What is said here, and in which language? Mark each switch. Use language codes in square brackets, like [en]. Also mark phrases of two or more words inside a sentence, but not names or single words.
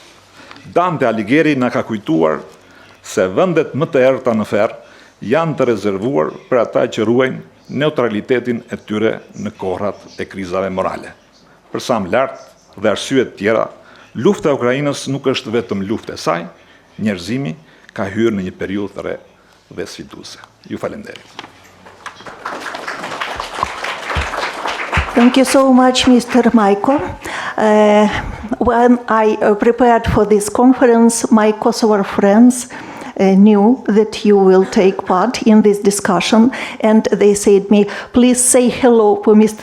[sq] Dante Alighieri na ka kujtuar se vendet më të errta në ferr janë të rezervuar për ata që ruajnë neutralitetin e tyre në kohrat e krizave morale. Për sa më lartë dhe arsyet tjera, lufta e Ukrainës nuk është vetëm luftë e saj, njerëzimi ka hyrë në një periudhë të re dhe sfiduese. Ju falenderit. [en] Thank you so much, Mr. Majko. When I prepared for this conference, my Kosovar friends knew that you will take part in this discussion, and they said me, please say hello for Mr.